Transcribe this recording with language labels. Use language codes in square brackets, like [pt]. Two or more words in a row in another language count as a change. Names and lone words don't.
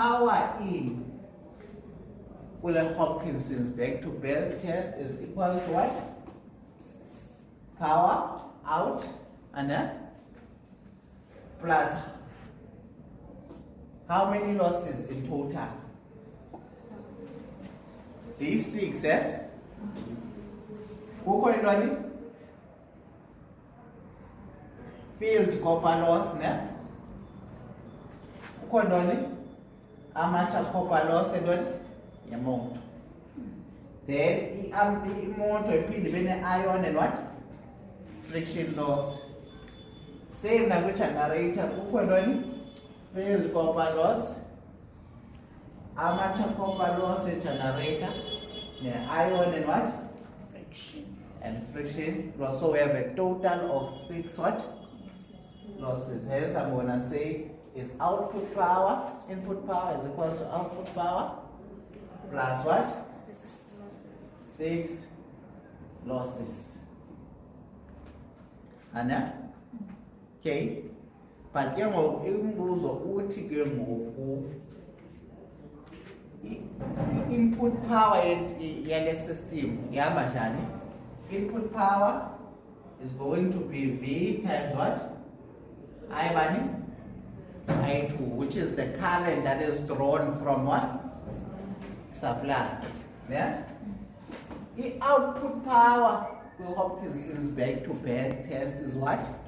[en] Power in kule Hopkinson's back to back test is equal to what? Power out and plus how many losses in total? These 6, yes? [xh] Kukho intoni? [en] Field copper loss, ne? [xh] Kukho ntoni? [en] Amateur copper loss entoni? [xh] Yemoto. Then imoto iphinde ibe ne-iron [en] and what? Friction loss. [xh] Same nakwi-generator, kukho ntoni? [en] Field copper loss, amateur copper loss generator, iron and what? Friction. And friction loss. So we have a total of 6 what? Losses. Hence I'm gonna say is output power, input power is equal to output power plus what? 6 losses. Anna? Okay. [xh] But ke ngoku imbuzo uthi ke ngoku [en] input power [xh] yale system ihamba njani? [en] Input power is going to be V times what? [xh] I bani? [en] I2, which is the current that is drawn from what? Supply. Yeah? The output power with Hopkinson's back-to-back test is what?